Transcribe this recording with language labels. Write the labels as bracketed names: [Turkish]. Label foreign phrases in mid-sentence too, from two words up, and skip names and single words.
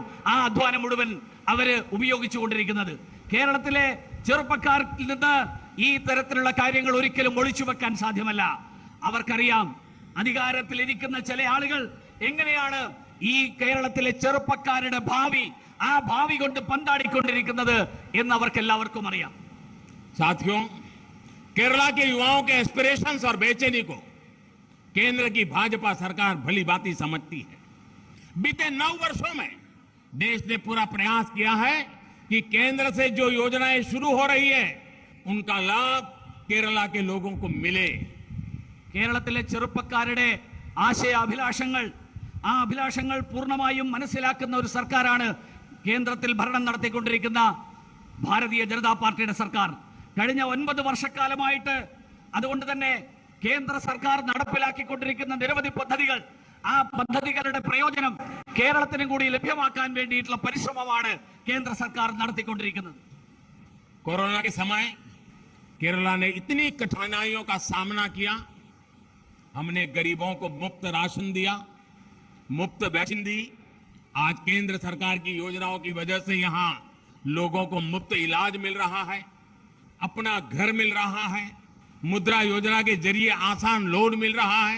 [Malayalam] ആ അധ്വാനം മുഴുവൻ അവര് ഉപയോഗിച്ചുകൊണ്ടിരിക്കുന്നത്. കേരളത്തിലെ ചെറുപ്പക്കാരിൽ നിന്ന് ഈ തരത്തിലുള്ള കാര്യങ്ങൾ ഒരിക്കലും ഒളിച്ചു വെക്കാൻ സാധ്യമല്ല. അവർക്കറിയാം അധികാരത്തിലിരിക്കുന്ന ചില ആളുകൾ എങ്ങനെയാണ് ഈ കേരളത്തിലെ ചെറുപ്പക്കാരുടെ ഭാവി, ആ ഭാവി കൊണ്ട് പന്താടിക്കൊണ്ടിരിക്കുന്നത് എന്ന് അവർക്ക് എല്ലാവർക്കും അറിയാം. [Hindi] साथियों, केरला के युवाओं के एस्पिरेशंस और बेचैनी को केंद्र की भाजपा सरकार भली भांति समझती है। बीते 9 वर्षों में देश ने पूरा प्रयास किया है कि केंद्र से जो योजनाएं शुरू हो रही है उनका लाभ केरला के लोगों को मिले। [Malayalam] കേരളത്തിലെ ചെറുപ്പക്കാരുടെ ആശയാഭിലാഷങ്ങൾ, ആ അഭിലാഷങ്ങൾ പൂർണ്ണമായും മനസ്സിലാക്കുന്ന ഒരു സർക്കാരാണ് കേന്ദ്രത്തിൽ ഭരണം നടത്തിക്കൊണ്ടിരിക്കുന്ന ഭാരതീയ ജനതാ പാർട്ടിയുടെ സർക്കാർ. കഴിഞ്ഞ 9 വർഷക്കാലമായിട്ട്. അതുകൊണ്ട് തന്നെ കേന്ദ്ര സർക്കാർ നടപ്പിലാക്കിക്കൊണ്ടിരിക്കുന്ന നിരവധി പദ്ധതികൾ, ആ പദ്ധതികളുടെ പ്രയോജനം കേരളത്തിനും കൂടി ലഭ്യമാക്കാൻ വേണ്ടിയിട്ടുള്ള പരിശ്രമമാണ് കേന്ദ്ര സർക്കാർ നടത്തിക്കൊണ്ടിരിക്കുന്നത്. [Hindi] कोरोना के समय केरला ने इतनी कठिनाइयों का सामना किया. हमने गरीबों को मुफ्त राशन दिया, मुफ्त वैक्सीन दी. आज केंद्र सरकार की योजनाओं की वजह से यहां लोगों को मुफ्त इलाज मिल रहा है, अपना घर मिल रहा है, मुद्रा योजना के जरिए आसान लोन मिल रहा है.